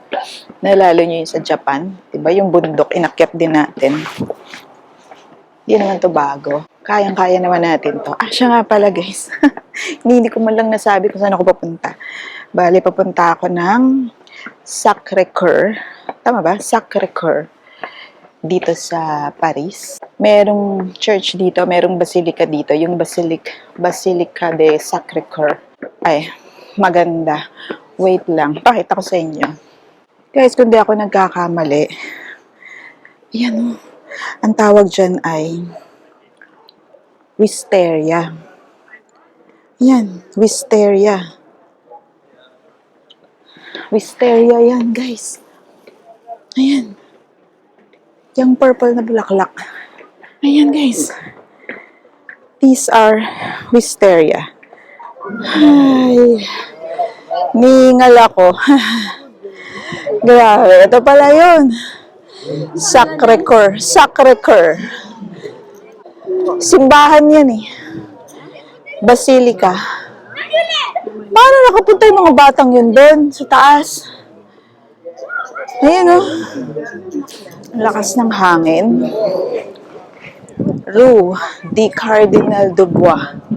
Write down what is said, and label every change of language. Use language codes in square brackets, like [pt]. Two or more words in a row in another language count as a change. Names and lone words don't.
[tl] Nalalo nyo yung sa Japan. Diba yung bundok, inakyat din natin. Hindi naman to bago. Kayang-kaya naman natin to. Ah, siya nga pala, guys. Hindi ko man lang nasabi kung saan ako papunta. Bali, papunta ako ng Sacré-Cœur. Tama ba? Sacré-Cœur. Dito sa Paris. Merong church dito, merong basilica dito, yung Basilica de Sacré-Cœur. Ay, maganda. Wait lang, pakita ko sa inyo. Guys, kung di ako nagkakamali, yan o, ang tawag dyan ay wisteria. Yan, wisteria. Wisteria yan, guys. Ayan. Yung purple na bulaklak. Ayan, guys. [en] These are wisteria. [tl] Ay, ningal ako. Grabe, ito pala yun. Sacré-Cœur. Sacré-Cœur. Simbahan yan eh. Basilica. Paano nakapunta yung mga batang yun doon sa taas? Ayan o. Lakas ng hangin. Rue de Cardinal Dubois.